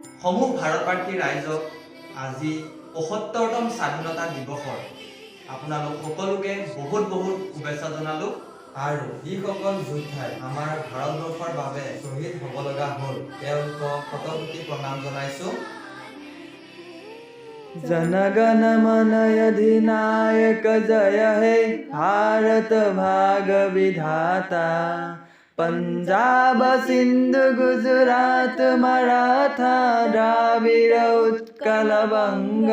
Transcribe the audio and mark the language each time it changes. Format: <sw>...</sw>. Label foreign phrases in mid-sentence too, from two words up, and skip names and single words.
<as>সমূহ ভাৰতবাসী ৰাইজক আজি ৭৫তম স্বাধীনতা দিৱসৰ আপোনালোক সকলোকে বহুত শুভেচ্ছা জনালোঁ। আৰু যিসকল যোদ্ধাই আমাৰ ভাৰতবৰ্ষৰ বাবে শ্বহীদ হ'ব লগা হ'ল তেওঁলোকক শতকোটি প্ৰণাম জনাইছোঁ।</as> <hi>जनगण मन अधिनायक जय हे भारत भाग विधाता। पंजाब सिंधु गुजरात मराठा द्राविड़ उत्कल बंग।</hi>